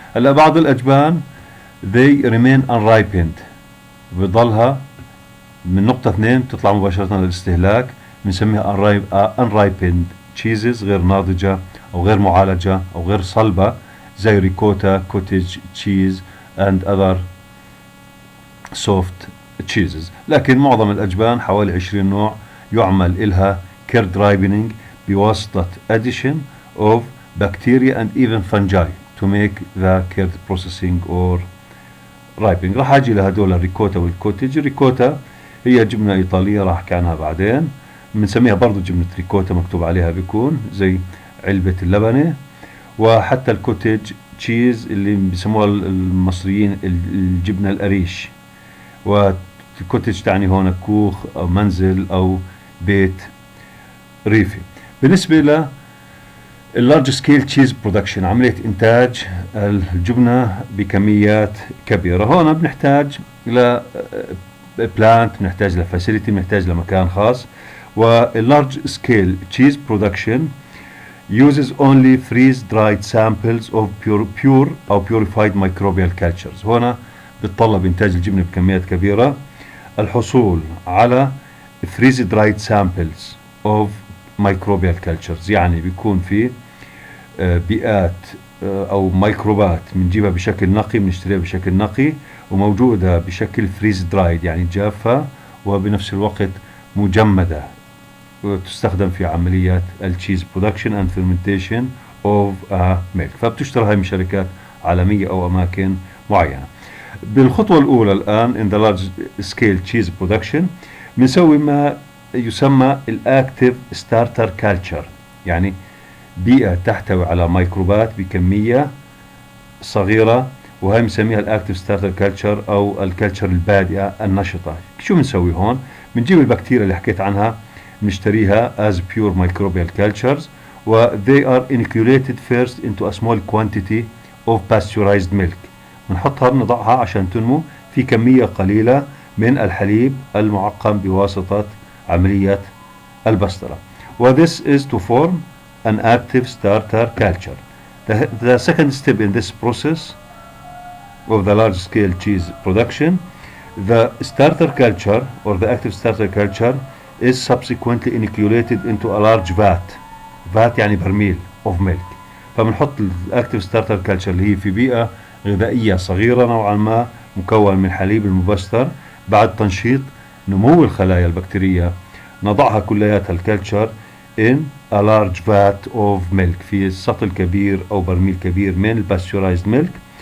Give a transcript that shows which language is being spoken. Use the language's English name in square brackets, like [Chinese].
[Arabic] هلا بعض الأجبان [English] they remain unripened، [Arabic] بضلها من نقطة 2 تطلع مباشرة للاستهلاك، بنسميها [English] unripened cheeses، [Arabic] غير ناضجة أو غير معالجة أو غير صلبة، زي ريكوتا، كوتيج تشيز [English] and other soft cheeses. [Arabic] لكن معظم الأجبان حوالي 20 نوع يعمل إلها [English] cured ripening [Arabic] بواسطة [English] addition of bacteria and even fungi to make the curd processing or ripening. [Arabic] راح أجي لهدول الريكوتا والكوتيج. الريكوتا هي جبنة إيطالية راح أحكي عنها بعدين، بنسميها برضو جبنة ريكوتا، مكتوب عليها بيكون زي علبة اللبنة. وحتى الكوتيج تشيز اللي بيسموها المصريين الجبنة القريش، والكوتيج تعني هون كوخ أو منزل أو بيت ريفي. بالنسبة ل [English] اللارج scale cheese production, [Arabic] عملية إنتاج الجبنة بكميات كبيرة، هون بنحتاج ل بلانت، بنحتاج لفاسيلتي، بنحتاج لمكان خاص. [English] واللارج scale cheese production uses only freeze dried samples of pure أو purified microbial cultures. [Arabic] هنا بتطلب إنتاج الجبنة بكميات كبيرة الحصول على [English] freeze dried samples of microbial cultures، [Arabic] يعني بيكون في بيئات أو ميكروبات بنجيبها بشكل نقي، بنشتريها بشكل نقي وموجودة بشكل [English] freeze dried [Arabic] يعني جافة، وبنفس الوقت مجمدة، وتستخدم في عمليات [English] التشيز production and fermentation of milk. [Arabic] فبتشتري هاي من شركات عالمية أو أماكن معينة. بالخطوة الأولى الآن [English] in the large scale cheese production [Arabic] بنسوي ما يسمى [English] الأكتيف starter culture, [Arabic] يعني بيئة تحتوي على ميكروبات بكمية صغيرة، وهي بنسميها الأكتيف ستارتر كالتشر أو الكالتشر البادئة النشطة. شو بنسوي هون؟ بنجيب البكتيريا اللي حكيت عنها بنشتريها [English] as pure microbial cultures، و they are inoculated first into a small quantity of pasteurized milk. [Arabic] بنحطها بنضعها عشان تنمو في كمية قليلة من الحليب المعقم بواسطة عملية البسترة. [English] و this is to form an active starter culture. The second step in this process of the large scale cheese production, the starter culture or the active starter culture is subsequently inoculated into a large vat [Arabic] يعني برميل [English] of milk. [Arabic] فبنحط [English] الاكتيف starter culture [Arabic] اللي هي في بيئة غذائية صغيرة نوعا ما مكون من حليب المبستر. بعد تنشيط نمو الخلايا البكتيرية نضعها كلياتها الكلتشر [English] in a large vat of milk، [Arabic] في سطل كبير أو برميل كبير من [English] الباستورايزد ميلك.